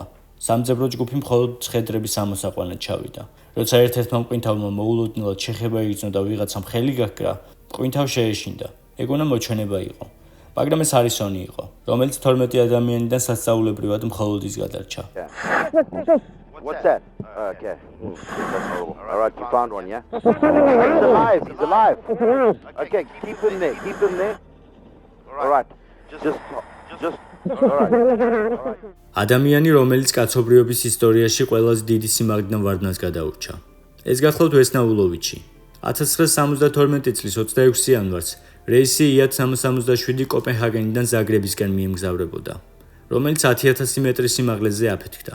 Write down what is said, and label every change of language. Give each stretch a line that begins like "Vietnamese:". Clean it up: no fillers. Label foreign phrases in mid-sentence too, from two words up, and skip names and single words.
Georgian: სამძებრო ჯგუფი მხოლოდ ცხედრების ამოსაყვანად ჩავიდა. როცა ერთ-ერთმა მკვინთავმა მოულოდნელად შეხება იგრძნო და ვიღაცამ ხელი გაქრა, მკვინთავ შეეშინდა. ეგონა მოჩვენება იყო. მაგრამ ეს ჰარისონი იყო, რომელიც 12 ადამიანიდან სასწაულებრივად მხოლოდ ის გადარჩა.
English: What's that? Okay. That's horrible. All right, you found one, yeah? He's alive. He's alive. Okay, keep him there. All right. Just. All right.
Georgian: ადამიანი, რომელიც კაცობრიობის ისტორიაში ყველაზე დიდი სიმაგრიდან ვარდნას გადაურჩა. ეს გახლავთ ვესნაულოვიჩი. 1972 წლის 26 იანვარს რეისი IA-377 კოპენჰაგენიდან ზაგრებისკენ მიემგზავრებოდა, რომელიც 10,000 მეტრის სიმაღლეზე აფეთქდა.